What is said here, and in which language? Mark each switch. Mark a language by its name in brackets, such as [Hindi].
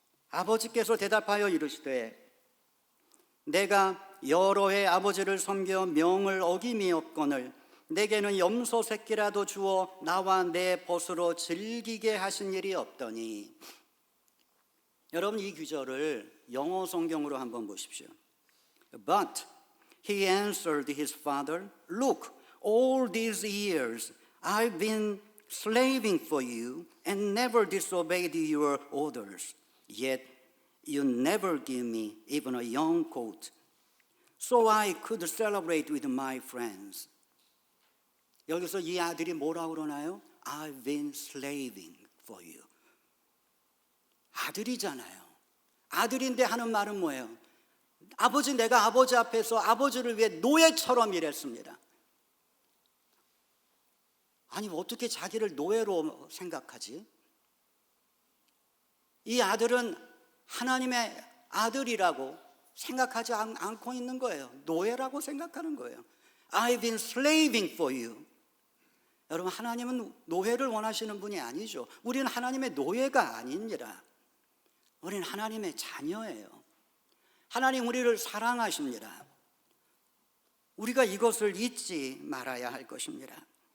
[Korean] 아버지께서 대답하여 이르시되 내가 여러 해 아버지를 섬겨 명을 어김이 없거늘 내게는 염소 새끼라도 주어 나와 내 벗으로 즐기게 하신 일이 없더니. 여러분, 이 구절을 영어 성경으로 한번 보십시오. [English] But he answered his father, Look, all these years I've been slaving for you and never disobeyed your orders. Yet you never give me even a young coat, so I could celebrate with my friends. [Korean] 여기서 이 아들이 뭐라고 그러나요? [English] I've been slaving for you. [Korean] 아들이잖아요. 아들인데 하는 말은 뭐예요? 아버지, 내가 아버지 앞에서 아버지를 위해 노예처럼 일했습니다. 아니, 어떻게 자기를 노예로 생각하지? 이 아들은 하나님의 아들이라고 생각하지 않고 있는 거예요. 노예라고 생각하는 거예요. [English] I've been slaving for you. [Korean] 여러분, 하나님은 노예를 원하시는 분이 아니죠. 우리는 하나님의 노예가 아닙니다. 우리는 하나님의 자녀예요. 하나님 우리를 사랑하십니다. 우리가 이것을 잊지 말아야 할 것입니다.